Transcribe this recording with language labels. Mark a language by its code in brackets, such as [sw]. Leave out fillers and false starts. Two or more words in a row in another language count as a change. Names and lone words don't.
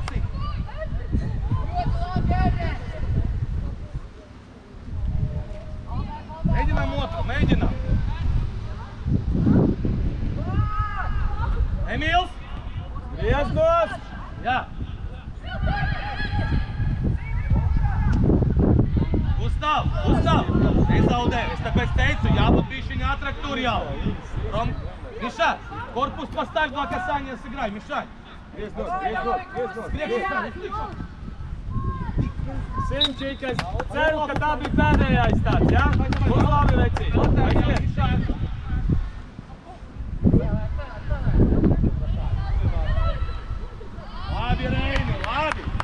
[lv] Mēģinām otru, Emīls! Grieznos! Jā! Gustav! Nezaudē! Es tāpēc teicu, jābūt bišķiņ ātrāk tur jau! [ru] Miša, korpus поставь два касания, сыграй, Мишань! [lv] Grieznos! Simčik, es ceru, ka tā bija pēdējais tāds, jā? Būs labi, vecīt! Labi, Reini, labi!